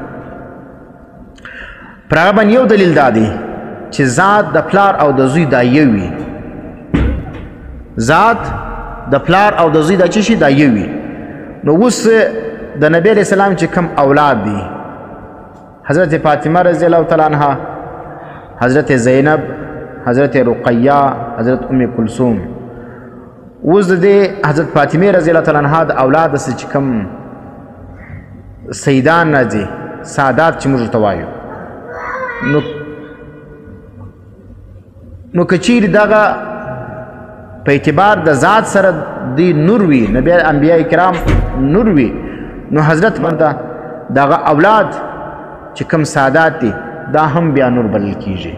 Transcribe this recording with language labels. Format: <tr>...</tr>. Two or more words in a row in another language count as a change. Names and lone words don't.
<ps>پر هغه باندې یو دلیل دا دی چې ذات د پلار او د زوی دا یو وي، ذات د پلار او د زوی دا چې شي دا یو وي. نو اوس د نبی</ps> <ar>علیه السلام</ar> <ps>چې کوم اولاد دي، حضرت فاطمه</ps> <ar>رضی الله تعالی عنها،</ar> <ps>حضرت زینب، حضرت رقیہ، حضرت ام کلثوم، اوس د دې حضرت فاطمه</ps> <ar>رضی الله تعالی عنها</ar> <ps>د اولاد څخه چې کوم سیدان راځي، سادات چې موږ ورته وایو، نو که چیرې دغه په اعتبار د ذات سره دی نور وي، نبی انبیاء کرام نور وي، نو حضرت باندې دغه اولاد چې کوم سادات دي دا هم بیا نور بلل کیږي.</ps>